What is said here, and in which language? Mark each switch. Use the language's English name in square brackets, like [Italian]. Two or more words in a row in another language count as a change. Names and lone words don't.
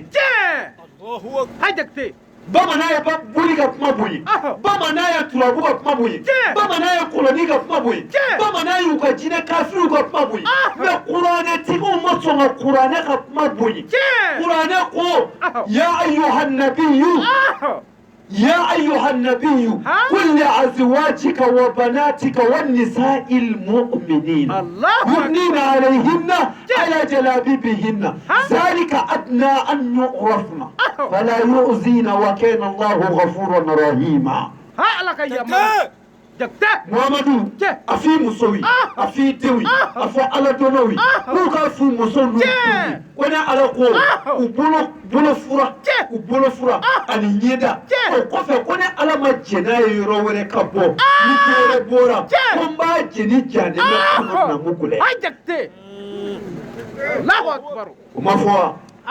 [Bambara] ha jakite bamanan ye boli ka kuma bonya bamanan ye turabu ka kuma bonya bamanan ye koloni ka kuma bonya bamanan y'u ka jinɛ kafiriw ka kuma bonya mɛ kuranɛtigiw ma sɔn ka kuranɛ ka kuma bonya kuranɛ ko [Arabic] يا أيها النبي يا أيها النبي قل لأزواجك وبناتك والنساء المؤمنين يدنين عليهن على جلابيبهن ذلك أدنى أن يعرفن فلا يؤذين وكان الله غفورا رحيما [Bambara] Muhammadu a fi muso yi a fi denw yi a fɔ ala dɔnnaw yi k'u ka fu muso n'u denw ko ni ala ko u bolo fura ani ɲɛda o kɔfɛ ko ni ala ma jɛn n'a ye yɔrɔ wɛrɛ ka bɔ ni ko wɛrɛ bɔra ko n b'a jɛni janɛmɛ kɔnɔ na mu gɛlɛ o ma fɔ wa